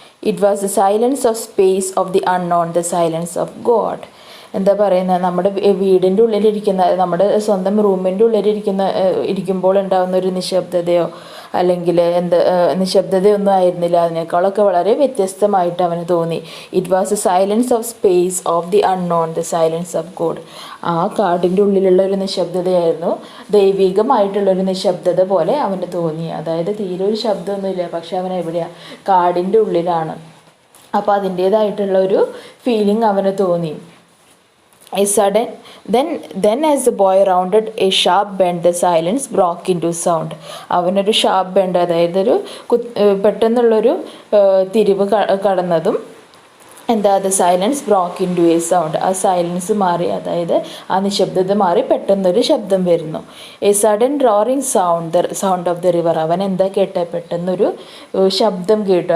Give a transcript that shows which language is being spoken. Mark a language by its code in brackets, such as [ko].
[en] It was the silence of space, of the unknown, the silence of God. [ml] എന്താ പറയുന്നത്, നമ്മുടെ വീടിൻ്റെ ഉള്ളിലിരിക്കുന്ന, നമ്മുടെ സ്വന്തം റൂമിൻ്റെ ഇരിക്കുമ്പോൾ ഉണ്ടാകുന്ന ഒരു നിശബ്ദതയോ അല്ലെങ്കിൽ നിശബ്ദതയൊന്നും ആയിരുന്നില്ല. അതിനേക്കാളൊക്കെ വളരെ വ്യത്യസ്തമായിട്ട് അവന് തോന്നി. [en] It was a silence of space, of the unknown, the silence of God. [ml] ആ കാടിൻ്റെ ഉള്ളിലുള്ള ഒരു നിശബ്ദതയായിരുന്നു, ദൈവികമായിട്ടുള്ളൊരു നിശബ്ദത പോലെ അവന് തോന്നി. അതായത് തീരെ ഒരു ശബ്ദമൊന്നുമില്ല, പക്ഷെ അവൻ എവിടെയാണ്, കാടിൻ്റെ ഉള്ളിലാണ്. അപ്പോൾ അതിൻ്റേതായിട്ടുള്ള ഒരു ഫീലിംഗ് അവന് തോന്നി. [en] A sudden, then as the boy rounded a sharp bend, the silence broke into sound. [ml] അവനൊരു ഷാർപ്പ് ബെൻഡ്, അതായത് ഒരു പെട്ടെന്നുള്ളൊരു തിരിവ് കടന്നതും എന്താ, [en] The silence broke into a sound. [ml] ആ സൈലൻസ് മാറി, അതായത് ആ നിശബ്ദത മാറി പെട്ടെന്നൊരു ശബ്ദം വരുന്നു. [en] A sudden roaring sound, the sound of the river. [ml] അവൻ എന്താ കേട്ടത്, പെട്ടെന്നൊരു ശബ്ദം കേട്ടു.